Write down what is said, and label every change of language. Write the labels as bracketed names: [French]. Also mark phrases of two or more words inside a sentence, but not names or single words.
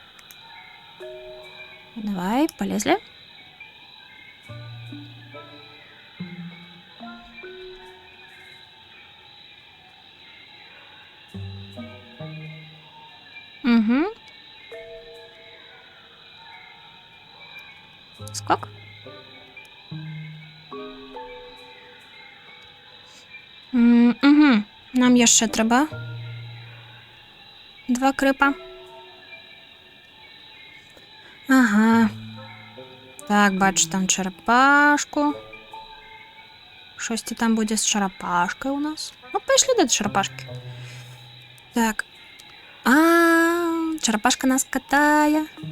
[Russian] Давай, полезли. Угу. [Belarusian] Скок. Угу. Нам яшчэ трэба 2 крыпа. Ага. Так, бачу там чарапашку. [Ukrainian] Щось там буде з чарапашкою у нас. Ну, пішли до чарапашки. Так. Чарапашка нас катає.